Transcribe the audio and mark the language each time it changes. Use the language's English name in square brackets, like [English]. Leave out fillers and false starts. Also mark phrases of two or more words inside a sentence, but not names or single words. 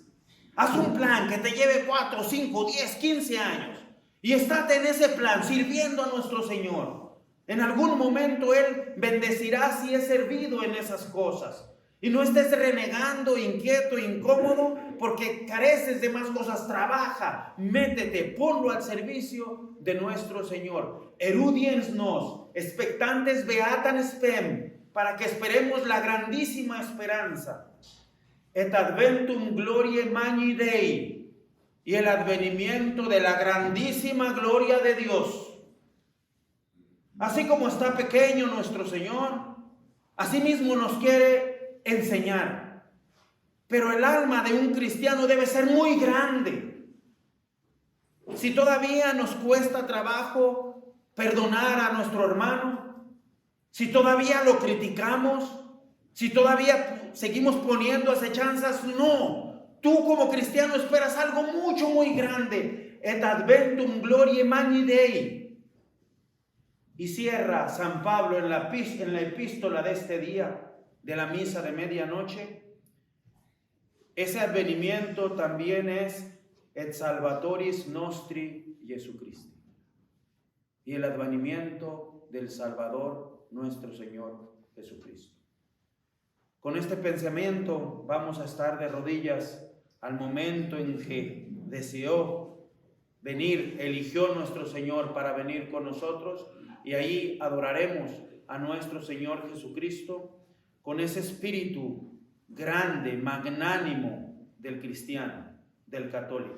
[Spanish] Haz un plan que te lleve 4, 5, 10, 15 años y estate en ese plan sirviendo a nuestro Señor. En algún momento Él bendecirá si es servido en esas cosas. Y no estés renegando, inquieto, incómodo, porque careces de más cosas. Trabaja, métete, ponlo al servicio de nuestro Señor. [Latin] Erudiensnos, expectantes beatan spem, [Spanish] para que esperemos la grandísima esperanza. [Latin] Et adventum gloriae magni Dei, [Spanish] y el advenimiento de la grandísima gloria de Dios. Así como está pequeño nuestro Señor, así mismo nos quiere enseñar. Pero el alma de un cristiano debe ser muy grande. Si todavía nos cuesta trabajo perdonar a nuestro hermano, si todavía lo criticamos, si todavía seguimos poniendo acechanzas, no. Tú como cristiano esperas algo mucho, muy grande. [Latin] Et adventum gloriae magni Dei. [Spanish] Y cierra San Pablo en la epístola de este día, de la misa de medianoche. Ese advenimiento también es [Latin] et salvatoris nostri Jesucristi, [Spanish] y el advenimiento del Salvador nuestro Señor Jesucristo. Con este pensamiento vamos a estar de rodillas al momento en que deseó venir, eligió nuestro Señor para venir con nosotros, y ahí adoraremos a nuestro Señor Jesucristo con ese espíritu grande, magnánimo del cristiano, del católico.